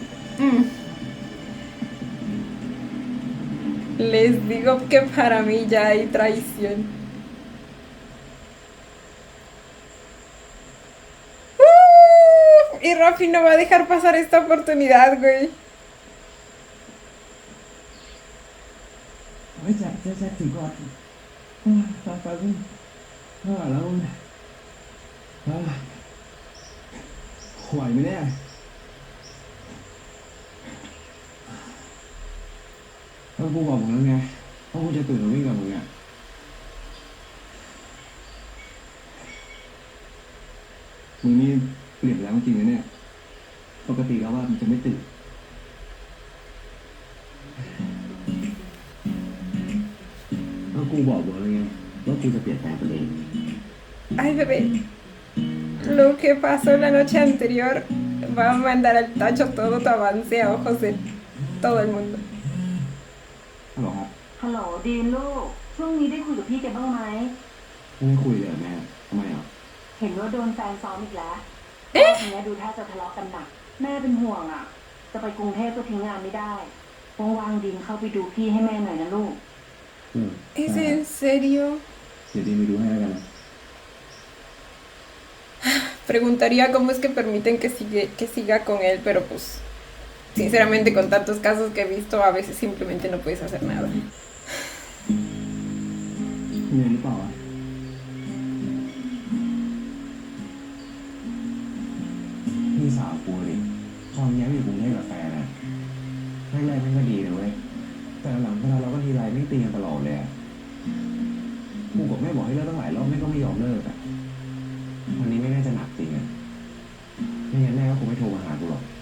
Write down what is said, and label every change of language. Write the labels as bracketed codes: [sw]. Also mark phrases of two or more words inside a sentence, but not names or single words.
[es] Les digo que para mí ya hay traición. Y Rafi no va a dejar pasar esta oportunidad, güey. [th] เฮ้ยแจ็คถึงก่อนไปพุ่งแล้วไหวไหมเนี่ยแล้วกูบอกมึงแล้วไงว่ากูจะตื่นมาวิ่งกับมึงอ่ะมึงนี่เปลี่ยนแล้วจริงนะเนี่ยปกติแล้วว่ามันจะไม่ตื่น แล้วกูบอกมึงแล้วไงว่ากูจะเปลี่ยนแปลงตัวเอง [es] Ay, bebé. Lo que pasó la noche anterior va a mandar al tacho todo tu avance a ojos de todo el mundo. [th] ฮัลโหลครับ ฮัลโหลดีนลูก ช่วงนี้ได้คุยกับพี่แกบ้างไหม ไม่ได้คุยเลยเหรอแม่ทำไมอ่ะ เห็นว่าโดนแฟนซ้อมอีกแล้วรอบนี้ดูท่าจะทะเลาะกันหนัก แม่เป็นห่วงอ่ะ จะไปกรุงเทพก็ทิ้งงานไม่ได้ว่างๆดินเข้าไปดูพี่ให้แม่หน่อยนะลูก [es] ¿Es en serio? [th] เดี๋ยวดีไปดูให้แล้วกันนะ [es] Preguntaría cómo es que permiten que siga con él, pero pues, sinceramente, con tantos casos que he visto, a veces simplemente no puedes hacer nada. [th] มีอะไรหรือเปล่าวะพี่สาวกูดิ ตอนย้ายไปอยู่กรุงเทพกับแฟนอะแรกๆมันก็ดีนะเว้ยแต่หลังเวลาเราก็ทีไรไม่ตีกันตลอดเลยอะกูกับแม่บอกให้เลิกตั้งหลายรอบแม่ก็ไม่ยอมเลิกอะวันนี้ไม่น่าจะหนักจริงอะไม่งั้นแม่ก็คงไม่โทรมาหากูหรอก